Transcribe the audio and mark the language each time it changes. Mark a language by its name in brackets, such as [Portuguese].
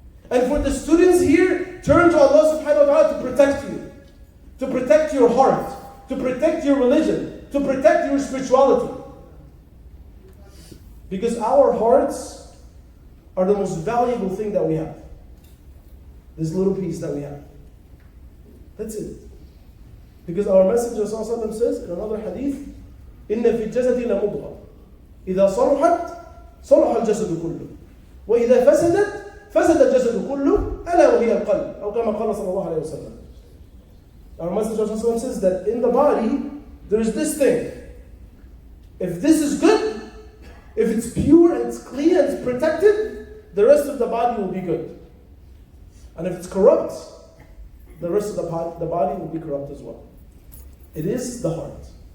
[English] And for the students here, turn to Allah subhanahu wa ta'ala to protect you, to protect your heart, to protect your religion, to protect your spirituality. Because our hearts are the most valuable thing that we have. This little piece that we have. That's it. Because our Messenger ﷺ says in another hadith, [Arabic] إِنَّ فِي الْجَسَدِ لَمُضْغَةً إِذَا صَلُحَتْ صَلُحَ الْجَسَدُ كُلُّهُ وَإِذَا فَسَدَتْ فَسَدَ الْجَسَدُ كُلُّهُ أَلَا وَهِيَ الْقَلْبُ أو كما قال صلى الله عليه وسلم. [English] Our Messenger ﷺ says that in the body, there is this thing. If this is good, if it's pure and it's clean and it's protected, the rest of the body will be good. And if it's corrupt, the rest of the body will be corrupt as well. It is the heart.